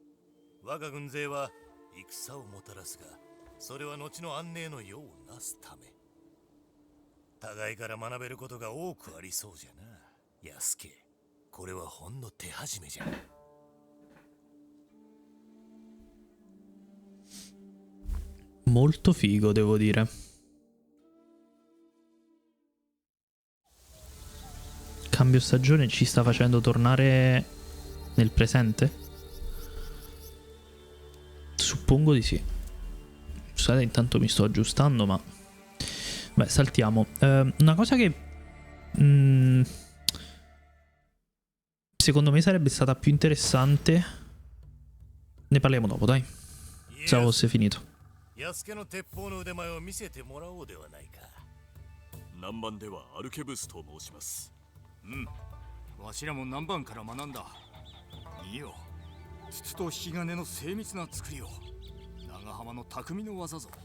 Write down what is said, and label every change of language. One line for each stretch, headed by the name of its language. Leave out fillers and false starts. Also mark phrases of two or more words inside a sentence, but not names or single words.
Japanese: 我が軍勢は戦をもたらすが、それは後の安寧の世をなすため。互いから学べることが多くありそうじゃな、安家。これはほんの手始めじゃ。
Italian: molto figo, devo dire. Cambio stagione ci sta facendo tornare nel presente? Suppongo di sì. Scusate, intanto mi sto aggiustando, ma... Beh, saltiamo. Una cosa che... secondo me sarebbe stata più interessante... Ne parliamo dopo, dai. Se fosse finito.
Japanese: 安家の鉄砲の腕前を見せてもらおうではないか。南蛮ではアルケブスと申します。うん、わしらも南蛮から学んだ。見よ、筒と引き金の精密な作りを。長浜の匠の技ぞ。